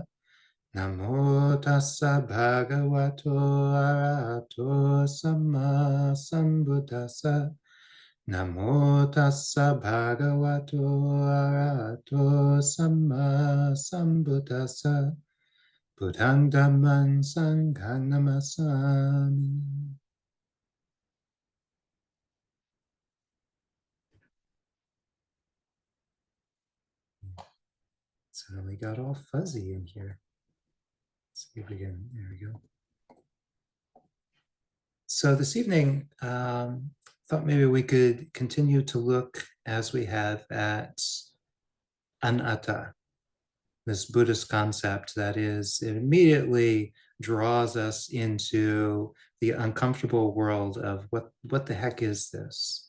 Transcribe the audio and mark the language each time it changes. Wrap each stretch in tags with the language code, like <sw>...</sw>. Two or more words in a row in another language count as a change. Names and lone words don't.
<pi>Namo tassa bhagavato arahato samma sambuddhassa. Namo tassa bhagavato arahato samma sambuddhassa. Buddhang dhammang sanghang namasami.</pi> <en>Suddenly got all fuzzy in here. Let's see if we can, there we go. So this evening, thought maybe we could continue to look as we have at Anatta, this Buddhist concept that is, it immediately draws us into the uncomfortable world of what the heck is this?</en>